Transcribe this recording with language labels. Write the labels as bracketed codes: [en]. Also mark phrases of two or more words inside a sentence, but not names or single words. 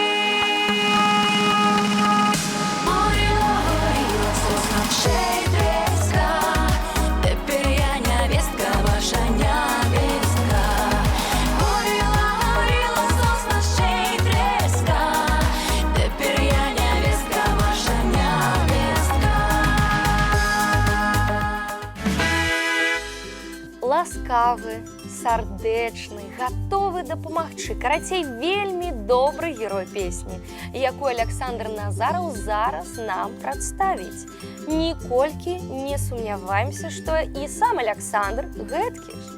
[uk] Горіла, горіла сосна, ще й треска, тепер я невестка, ваша невестка. Горіла, горіла сосна, ще й треска, тепер я невестка, ваша невестка. [be] Ласкавы, сардэчны, гатовы дапамагчы. Карацей, вельмі добры герой песні, якую Александр Назараў зараз нам прадставіць. Ніколькі не сумняваемся, што і сам Александр гэткі ж.